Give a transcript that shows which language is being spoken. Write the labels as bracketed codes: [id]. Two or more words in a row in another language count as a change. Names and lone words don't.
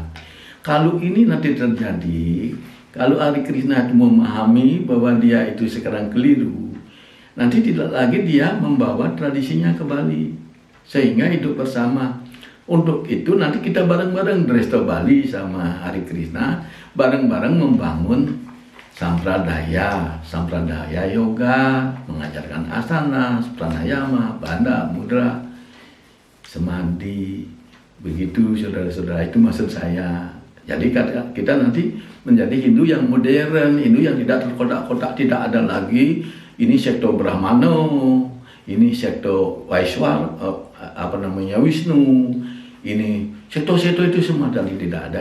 [id] Kalau ini nanti terjadi, kalau Hari Krishna itu memahami bahwa dia itu sekarang keliru, nanti tidak lagi dia membawa tradisinya kembali, sehingga hidup bersama. Untuk itu nanti kita bareng-bareng Resto Bali sama Hari Krishna, bareng-bareng membangun sampradaya yoga, mengajarkan asana, pranayama, bandha, mudra, semadi. Begitu saudara-saudara, itu maksud saya. Jadi kita nanti menjadi Hindu yang modern, Hindu yang tidak terkotak-kotak, tidak ada lagi ini sektor Brahmana, ini sektor Wisnu, ini sektor-sektor itu semua, dan tidak ada.